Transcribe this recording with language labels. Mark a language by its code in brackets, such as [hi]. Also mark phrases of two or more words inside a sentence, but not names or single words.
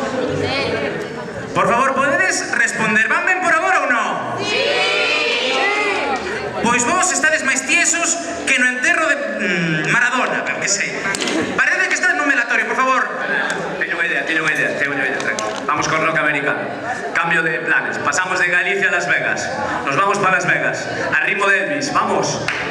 [gl] Por favor, podedes responder, van ben por agora ou non? Pois vos estades máis tiesos que no enterro de Maradona, que sei. Parece que estás no velatorio, por favor. Teño unha idea, tranquilo. [es] Vamos con rock americano. Cambio de planes. Pasamos de Galicia a Las Vegas. Nos vamos para Las Vegas. Al ritmo de Elvis. ¡Vamos!